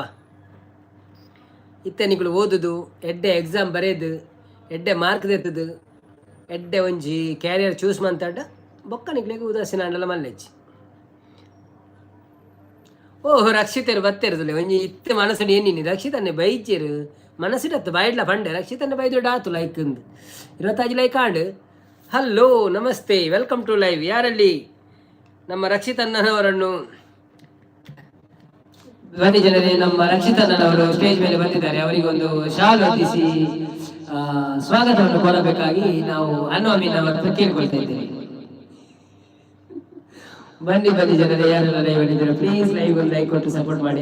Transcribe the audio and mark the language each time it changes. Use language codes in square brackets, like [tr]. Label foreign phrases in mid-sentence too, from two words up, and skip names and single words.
[tcy] ಇತ್ತನಿಗಳು ಓದುದು ಎಡ್ಡೆ ಎಕ್ಸಾಮ್ ಬರೆಯೋದು ಎಡ್ಡೆ ಮಾರ್ಕ್ ತೆತ್ತದು ಎಡ್ಡೆ ಒಂಜಿ [en] career choose [tcy] ಮಂತಾಡ ಬೊಕ್ಕನಿಗಳಿಗೆ ಉದಾಸೀನ ಅಂಡಲ ಮಲ್ಲೆಜ್ಜಿ. ಓಹ್ ರಕ್ಷಿತರು ಬತ್ತಿರದಿಲ್ಲ ಒಂಜಿ ಇತ್ತೆ ಮನಸ್ಸು ಏನಿನಿ ರಕ್ಷಿತನ್ನೇ ಬೈಜ್ಜರು ಮನಸ್ಸಿಡತ್ತು ಬಾಯಿಡ್ಲ ಪಂಡೆ ರಕ್ಷಿತನ್ನೇ ಬೈದೊಡ್ಡ ಆತು ಲೈಕ್ 25 ಲೈಕ್ ಆಂಡು. [en] hello namaste welcome to live. [kn] ಯಾರಲ್ಲಿ ನಮ್ಮ ರಕ್ಷಿತಣ್ಣನವರನ್ನು ಬನ್ನಿ ಜನರೇ, ನಮ್ಮ ರಕ್ಷಿತಣ್ಣನವರು ಸ್ಟೇಜ್ ಮೇಲೆ ಬಂದಿದ್ದಾರೆ. ಅವರಿಗೊಂದು ಶಾಲ್ ಹೊತ್ತಿಸಿ ಸ್ವಾಗತವನ್ನು ಕೋರಬೇಕಾಗಿ ನಾವು ಅನ್ನು ಅಮೀನ್ ಅವರನ್ನು ಕೇಳಿಕೊಳ್ತಾ ಇದ್ದೇವೆ. ಬನ್ನಿ ಜನರೇ, ಯಾರೆಲ್ಲ ಲೈವ್ ಬಂದಿದ್ದಾರೆ [en] please live [kn] ಒಂದು ಲೈಕ್ ಕೊಟ್ಟು ಸಪೋರ್ಟ್ ಮಾಡಿ.